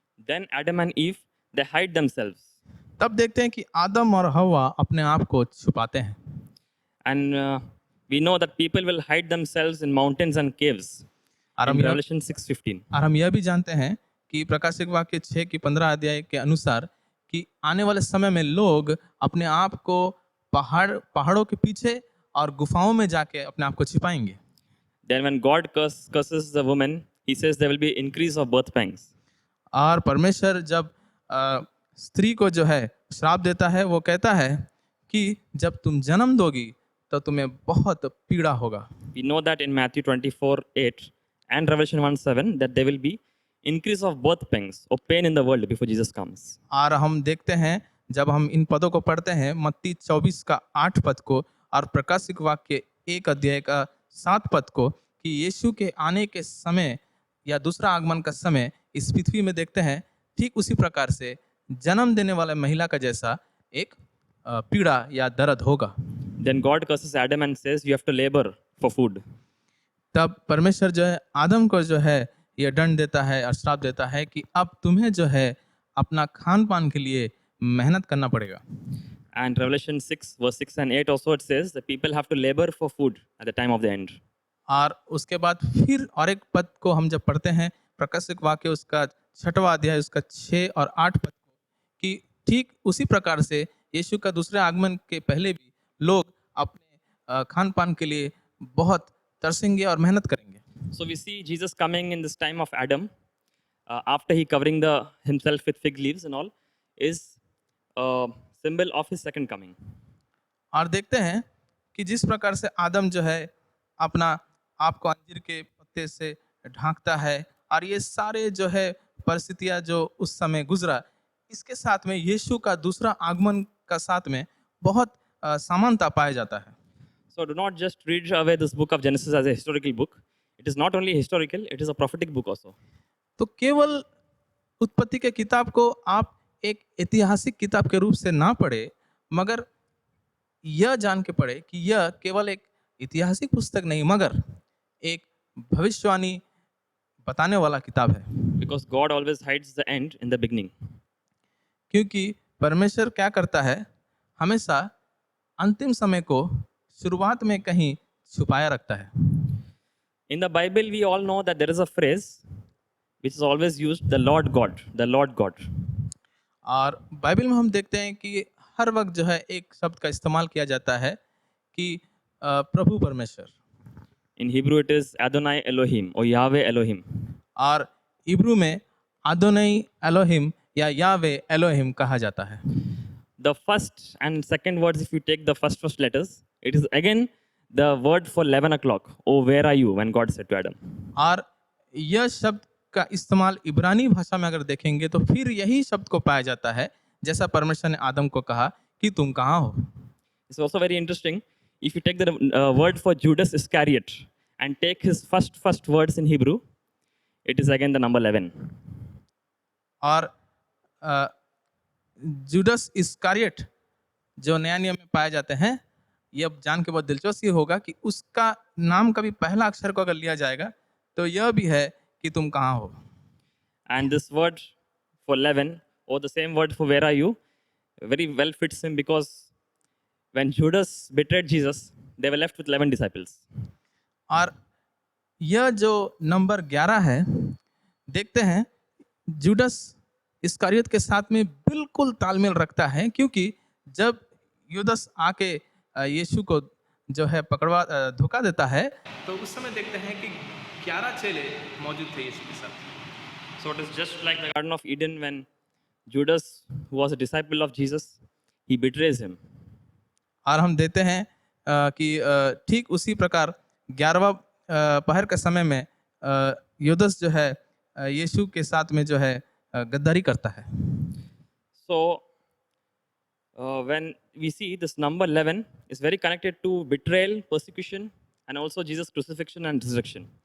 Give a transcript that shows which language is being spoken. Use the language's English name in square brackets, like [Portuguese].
[English] Then Adam and Eve, they hide themselves. [Hindi] तब देखते हैं कि आदम और हवा अपने आप को छुपाते हैं। [English] And we know that people will hide themselves in mountains and caves. [Hindi] और [English] In [Hindi] हम यह- [English] Revelation 6:15. [Hindi] और हम यह भी जानते हैं कि प्रकाशिक वाक्य 6 की 15 अध्याय के अनुसार कि आने वाले समय में लोग अपने आप को पहाड़ों के पीछे और गुफाओं में जाके अपने आप को छिपाएंगे। [English] Then when God curses the woman, he says there will be increase of birth pangs. [Hindi] और परमेश्वर जब स्त्री को जो है श्राप देता है वो कहता है कि जब तुम जन्म दोगी तो तुम्हें बहुत पीड़ा होगा। [English] We know that in Matthew 24:8 and Revelation 1:7 that there will be increase of birth pangs or pain in the world before Jesus comes. [Hindi] और हम देखते हैं जब हम इन पदों को पढ़ते हैं मत्ती 24 का 8 पद को और प्रकाशिक वाक्य 1 अध्याय का 7 पद को कि यीशु के आने के समय या दूसरा आगमन का समय इस पृथ्वी में देखते हैं ठीक उसी प्रकार से जन्म देने वाले महिला का जैसा एक पीड़ा या दर्द होगा। [English] Then God curses Adam and says, you have to labor for food. [Hindi] तब परमेश्वर जो है आदम को जो है ये दंड देता है और श्राप देता है कि अब तुम्हें जो है अपना खान पान के लिए मेहनत करना पड़ेगा। [English] And Revelation 6, verse 6 and 8 also it says that people have to labor for food at the time of the end. [Hindi] और उसके बाद फिर और एक पद को हम जब पढ़ते हैं प्रकाशिक वाक्य उसका 6वां अध्याय उसका 6 और 8 पद को, कि ठीक उसी प्रकार से यीशु का दूसरे आगमन के पहले भी लोग अपने खान पान के लिए बहुत तरसेंगे और मेहनत करेंगे। [English] So we see Jesus coming in this time of Adam, after he covering himself with fig leaves and all, is a symbol of his second coming. [Hindi] और देखते हैं कि जिस प्रकार से आदम जो है अपना आप को अंजीर के पत्ते से ढांकता है और ये सारे जो है परिस्थितियां जो उस समय गुजरा, इसके साथ में यीशु का दूसरा आगमन का साथ में बहुत समानता पाया जाता है। [English] So do not just read away this book of Genesis as a historical book. It is not only historical, it is a prophetic book also. [Hindi] तो केवल उत्पत्ति के किताब को आप एक ऐतिहासिक किताब के रूप से ना पढ़े, मगर यह जान के पढ़े कि यह केवल एक ऐतिहासिक पुस्तक नहीं मगर एक भविष्यवाणी बताने वाला किताब है। [English] Because God always hides the end in the beginning. [Hindi] क्योंकि परमेश्वर क्या करता है, हमेशा अंतिम समय को शुरुआत में कहीं छुपाया रखता है। [English] In the Bible, we all know that there is a phrase which is always used, the Lord God, the Lord God. [Hindi] और बाइबल में हम देखते हैं कि हर वक्त जो है एक शब्द का इस्तेमाल किया जाता है कि प्रभु परमेश्वर। [English] In Hebrew, it is Adonai Elohim or Yahweh Elohim. [Hindi] और इब्रू में आदोनाई एलोहिम या यावे एलोहिम कहा जाता है। [English] The first and second words, if you take the first letters, it is again the word for 11 o'clock. Oh, where are you? When God said to Adam. [Hindi] और यह शब्द का इस्तेमाल इब्रानी भाषा में अगर देखेंगे तो फिर यही शब्द को पाया जाता है जैसा परमेश्वर ने आदम को कहा कि तुम कहाँ हो। [English] It's also very interesting. If you take the word for Judas Iscariot and take his first words in Hebrew, it is again the number 11. [Hindi] और जुडस इस्कारियट जो नया नियम में पाए जाते हैं, यह जान के बहुत दिलचस्प होगा कि उसका नाम का भी पहला अक्षर को अगर लिया जाएगा तो यह भी है कि तुम कहाँ हो। [English] And this word for 11 or the same word for where are you very well fits him, because when Judas betrayed Jesus, they were left with 11 disciples. [Hindi] और यह जो नंबर 11 है, देखते हैं जुडस इस्कारियत के साथ में बिल्कुल तालमेल रखता है, क्योंकि जब युदस आके यीशु को जो है पकड़वा धोखा देता है तो उस समय देखते हैं कि 11 चेले मौजूद थे यीशु के साथ। [English] So it is just like the Garden of Eden when Judas, who was a disciple of Jesus, he betrays him. [Hindi] और हम देते हैं कि ठीक उसी प्रकार 11वां पहर के समय में युदस जो है यीशु के साथ में जो है गद्दारी करता है। [English] So when we see this number 11 is very connected to betrayal, persecution, and also Jesus' crucifixion and resurrection.